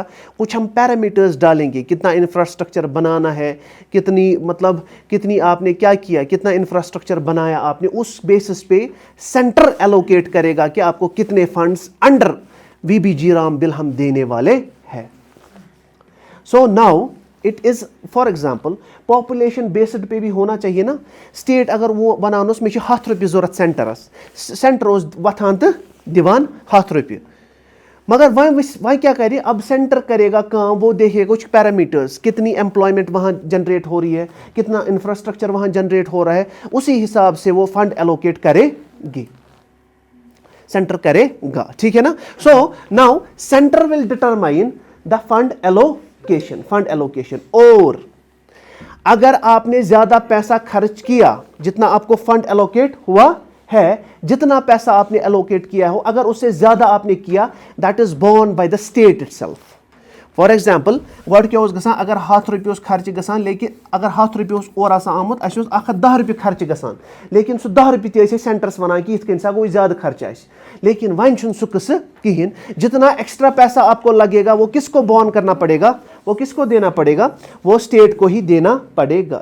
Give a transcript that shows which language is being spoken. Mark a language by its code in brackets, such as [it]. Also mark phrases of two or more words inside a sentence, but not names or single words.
[hi] कुछ हम पैरामीटर्स डालेंगे, कितना इंफ्रास्ट्रक्चर बनाना है, कितनी आपने क्या किया, कितना इंफ्रास्ट्रक्चर बनाया आपने, उस बेसिस पे सेंटर एलोकेट करेगा कि आपको कितने फंड्स अंडर VBG राम बिल हम देने वाले हैं। [en] so now it is for example population based पे भी होना चाहिए ना। [ks] स्टेट अगर वो बनानोस में 100 रुपये जरूरत सेंटर वथान तो दिवान 100 रुपये, मगर वह क्या करे? [hi] अब सेंटर करेगा काम, वो देखेगा कुछ पैरामीटर्स, कितनी एम्प्लॉयमेंट वहाँ जनरेट हो रही है, कितना इंफ्रास्ट्रक्चर वहाँ जनरेट हो रहा है, उसी हिसाब से वो फंड एलोकेट करेगी, सेंटर करेगा, ठीक है ना। [en] so now center will determine the fund allocation. [hi] और अगर आपने ज्यादा पैसा खर्च किया, जितना आपको फंड एलोकेट हुआ है, जितना पैसा आपने एलोकेट किया हो, अगर उससे ज्यादा आपने किया, [en] that is borne by the state itself. for example [ks] गोड क्या गसान, अगर 100 रुपये खर्च गसान, लेकिन अगर 100 रुपये और आमुत 10 रुपये खर्च गसान, लेकिन सह 10 रुपये थे सेंटर्स वन कि इत सा गो ज्यादा खर्च आ, लेकिन वन सह किस कहें, [hi] जितना एक्स्ट्रा पैसा आपको लगेगा वो किसको बॉर्न करना पड़ेगा, वो किसको देना पड़ेगा, वो स्टेट को ही देना पड़ेगा।